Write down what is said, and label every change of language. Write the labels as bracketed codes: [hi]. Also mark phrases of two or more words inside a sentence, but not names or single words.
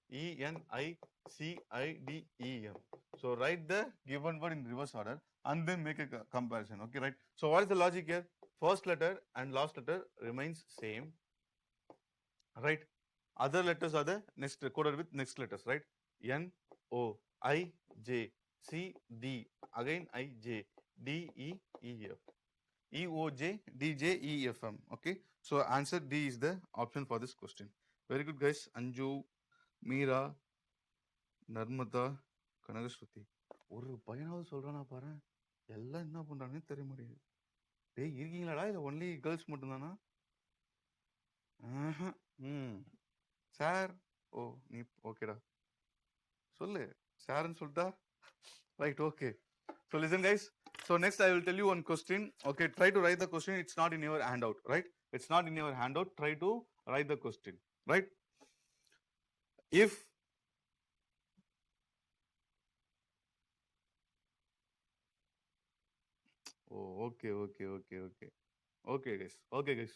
[en] ENICIDEM. So write the given word in reverse order and then make a comparison. Okay, right? So what is the logic here? First letter and last letter remains same, right? Other letters are the next coded with next letters, right? N O I J C D, again I J D E E F. E O J D J E F M. Okay, so answer D is the option for this question. Very good, guys. Anju, Meera, Narmada, Kanagashruti. [ta] ஒரு பையனாவது சொல்றானா பாரு, எல்லாம் என்ன பண்றாங்கன்னு தெரிய மாட்டேங்குது. டேய் இருக்கீங்களாடா, இல்ல [en] only girls [ta] மட்டும்தானா? ம் சார், ஓ நீ ஓகேடா, சொல்லு சார்ன்னு சொல்லிட்டா, [en] right, okay. So listen, guys. So next I will tell you one question. Okay, try to write the question. It's not in your handout, right? It's not in your handout. Try to write the question, right? If oh, okay, guys. Okay, guys.